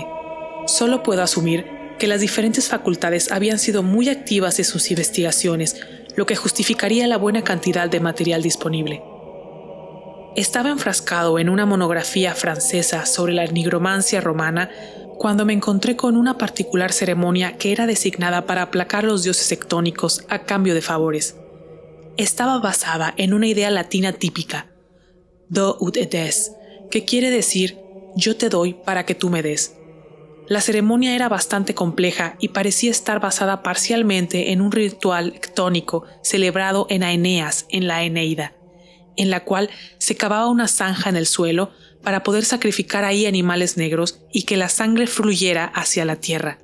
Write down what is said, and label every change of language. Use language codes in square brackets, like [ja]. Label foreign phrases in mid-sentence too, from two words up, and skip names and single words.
[es] Solo puedo asumir que las diferentes facultades habían sido muy activas en sus investigaciones, lo que justificaría la buena cantidad de material disponible. Estaba enfrascado en una monografía francesa sobre la nigromancia romana cuando me encontré con una particular ceremonia que era designada para aplacar a los dioses tectónicos a cambio de favores. Estaba basada en una idea latina típica, [la] do ut et des, [es] que quiere decir yo te doy para que tú me des. La ceremonia era bastante compleja y parecía estar basada parcialmente en un ritual tectónico celebrado en Aeneas en la Eneida, en la cual se cavaba una zanja en el suelo para poder sacrificar ahí animales negros y que la sangre fluyera hacia la tierra.